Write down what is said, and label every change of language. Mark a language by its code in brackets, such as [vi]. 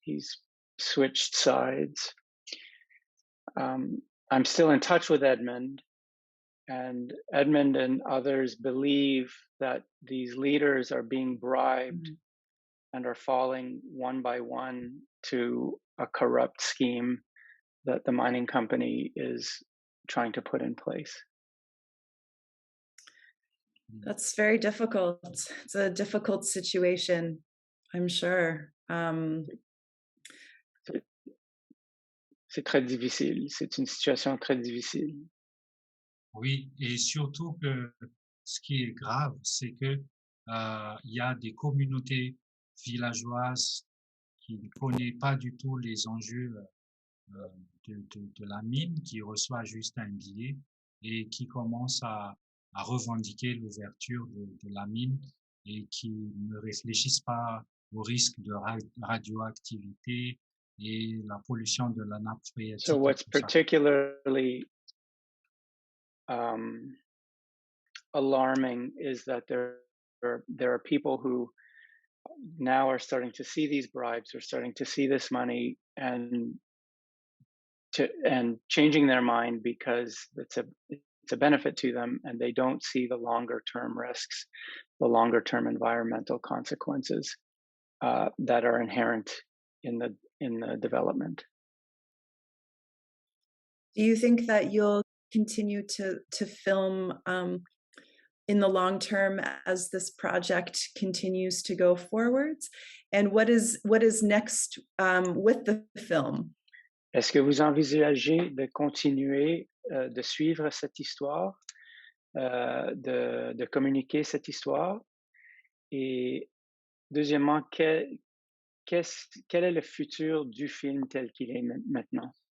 [en] He's switched sides. I'm still in touch with Edmund, and Edmund and others believe that these leaders are being bribed and are falling one by one to a corrupt scheme that the mining company is trying to put in place. That's very difficult. It's a difficult situation, I'm sure. [fr] C'est très difficile. C'est une situation très difficile. Oui, et surtout que ce qui est grave, c'est que il y a des communautés villageoises qui ne connaissent pas du tout les enjeux de la mine, qui reçoit juste un billet et qui commencent à revendiquer l'ouverture de la mine et qui ne réfléchissent pas au risque de radioactivité et la pollution de la nappe phréatique. [en] So what's particularly alarming is that there are people who now are starting to see these bribes, are starting to see this money and changing their mind because it's a benefit to them, and they don't see the longer term risks, the longer term environmental consequences that are inherent in the development. Do you think that you'll continue to film in the long term as this project continues to go forwards? And what is next with the film? [fr] Est-ce que vous envisagez de continuer de suivre cette histoire, de communiquer cette histoire? Et deuxièmement, quel est le futur du film tel qu'il est maintenant?